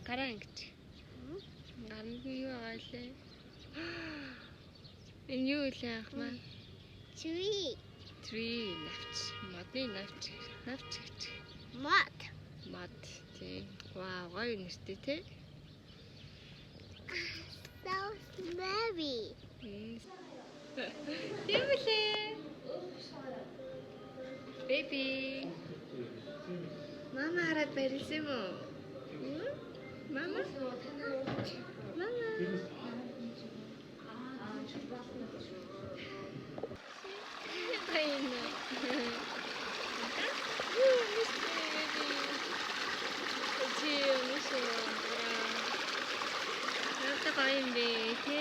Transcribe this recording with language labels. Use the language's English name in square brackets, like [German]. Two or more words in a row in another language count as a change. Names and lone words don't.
[Mongolian] ингэж. Гаранд нь юу байгаа лээ? Энэ юу вэ ах маань? [English] Tree. [Mongolian] Tree навч. Модны навч. Навч гэж. [English] Mud. [Mongolian] Мод. Тийм. Вау, гоё нэртэй те. [English] So smelly. [Mongolian] Юу вэ? Baby. Мама хараад барилсан юм уу? Мама? Мама. Хайна. Kain baby.